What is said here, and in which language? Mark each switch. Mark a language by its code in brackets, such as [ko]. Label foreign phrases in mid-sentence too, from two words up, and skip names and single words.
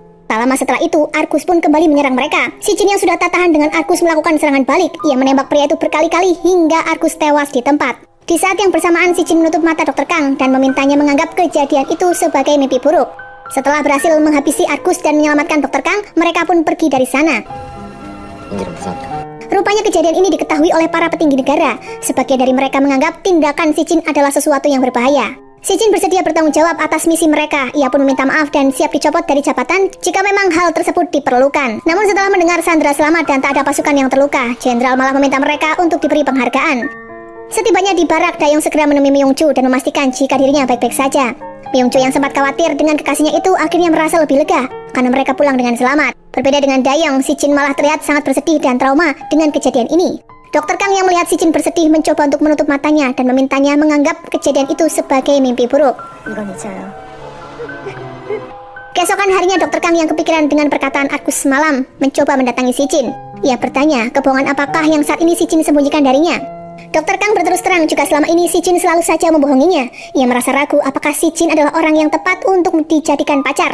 [id] Tak lama setelah itu, Argus pun kembali menyerang mereka. Si Jin yang sudah tak tahan dengan Argus melakukan serangan balik. Ia menembak pria itu berkali-kali hingga Argus tewas di tempat. Di saat yang bersamaan, si Jin menutup mata Dr. Kang dan memintanya menganggap kejadian itu sebagai mimpi buruk. Setelah berhasil menghabisi Argus dan menyelamatkan Dr. Kang, mereka pun pergi dari sana. [ko] 인지는 무서웠다. [id] Rupanya kejadian ini diketahui oleh para petinggi negara. Sebagian dari mereka menganggap tindakan Si Jin adalah sesuatu yang berbahaya. Si Jin bersedia bertanggung jawab atas misi mereka. Ia pun meminta maaf dan siap dicopot dari jabatan jika memang hal tersebut diperlukan. Namun setelah mendengar Sandra selamat dan tak ada pasukan yang terluka, Jenderal malah meminta mereka untuk diberi penghargaan. Setibanya di barak, Dayong segera menemui Myung-ju dan memastikan jika dirinya baik-baik saja. Myung-ju yang sempat khawatir dengan kekasihnya itu akhirnya merasa lebih lega karena mereka pulang dengan selamat. Berbeda dengan Dayong, Si Jin malah terlihat sangat bersedih dan trauma dengan kejadian ini. Dr. Kang yang melihat Si Jin bersedih mencoba untuk menutup matanya dan memintanya menganggap kejadian itu sebagai mimpi buruk. [ko] 이건 잊어요. [id] Keesokan harinya Dr. Kang yang kepikiran dengan perkataan Argus semalam mencoba mendatangi Si Jin. Ia bertanya kebohongan apakah yang saat ini Si Jin sembunyikan darinya. Dr. Kang berterus terang jika selama ini Si Jin selalu saja membohonginya. Ia merasa ragu apakah Si Jin adalah orang yang tepat untuk dijadikan pacar.